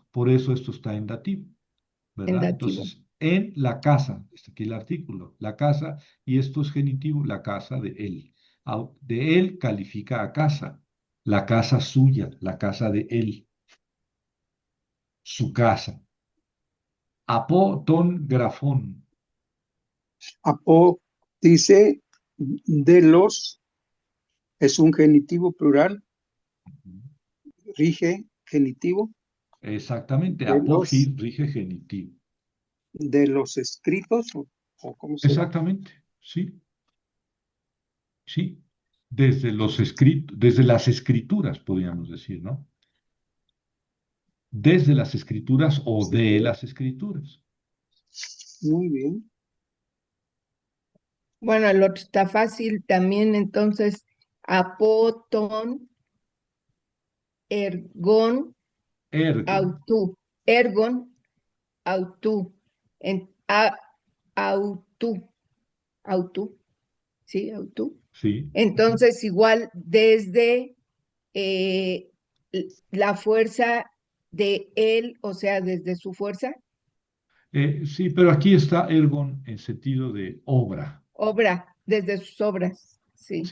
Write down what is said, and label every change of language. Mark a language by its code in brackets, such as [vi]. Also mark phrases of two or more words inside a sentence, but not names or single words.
[es] Por eso esto está en dativo, en ¿verdad? dativo. Entonces, en la casa, está aquí el artículo, la casa, y esto es genitivo, la casa de él. De él califica a casa, la casa suya, la casa de él, su casa. [el] ἀπὸ τῶν γραφῶν. [es] apo dice de los, es un genitivo plural, rige genitivo, Exactamente, de los, apogis rige genitivo. de los escritos, o cómo se, Exactamente, sí, sí. Desde los escritos, desde las escrituras, podríamos decir, ¿no? Desde las escrituras o sí, de las escrituras. muy bien. Bueno, el otro está fácil también, entonces, [el] ἀπὸ τῶν ἔργων, Ergo, αὐτοῦ, ἔργον, αὐτοῦ, ἐν, αὐτοῦ, αὐτοῦ, [es] sí, autú. sí. Ujú. Entonces, igual desde eh, la fuerza de él, o sea, desde su fuerza, Sí, pero aquí está ergon en sentido de obra, obra, desde sus obras, sí,